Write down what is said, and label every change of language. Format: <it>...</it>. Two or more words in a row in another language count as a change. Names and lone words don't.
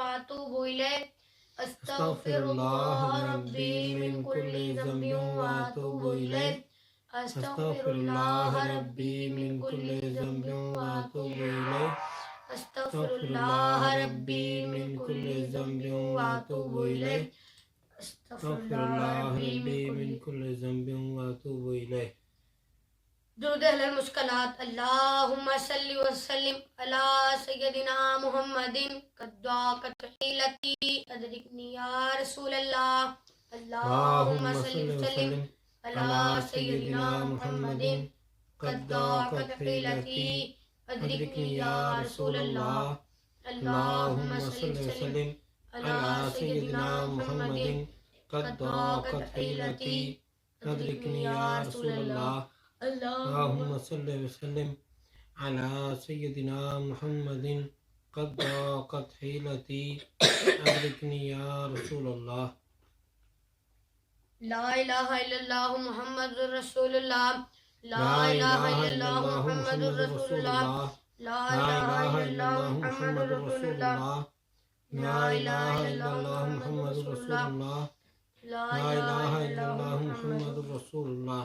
<ar>أتوب إليه أستغفر الله ربي من كل ذنب وأتوب إليه أستغفر الله ربي من كل ذنب وأتوب إليه أستغفر الله ربي من كل ذنب وأتوب إليه أستغفر الله ربي من كل ذنب وأتوب إليه. درود على المشكلات اللهم صل وسلم على سيدنا محمد قد ضاقت حيلتي أدركني يا رسول الله اللهم صل وسلم على سيدنا محمد قد ضاقت حيلتي أدركني يا رسول الله اللهم صل وسلم على سيدنا محمد قد ضاقت حيلتي أدركني يا رسول الله اللهم صل وسلم على سيدنا محمد قد ضاقت حيلتي أدركني يا رسول الله. لا إله إلا الله محمد رسول الله لا إله إلا الله محمد رسول الله لا إله إلا الله محمد رسول الله لا إله إلا الله محمد رسول الله لا إله إلا الله محمد رسول الله.</ar>